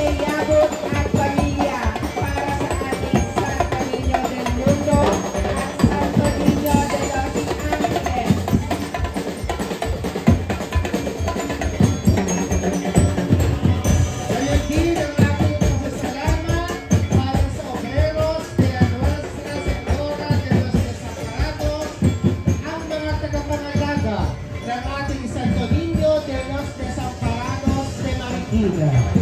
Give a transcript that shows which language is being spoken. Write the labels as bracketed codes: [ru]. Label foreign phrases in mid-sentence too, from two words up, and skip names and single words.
[tl] Yabut at pamilya, para sa ating Santo Niño del Mundo at Santo Niño de los Ángeles. Gayon din ang ating pasasalamat para sa Obreros de Nuestra Señora de los Desamparados, ang mga tagapangalaga ng ating Santo Niño de los Desamparados de Marikina.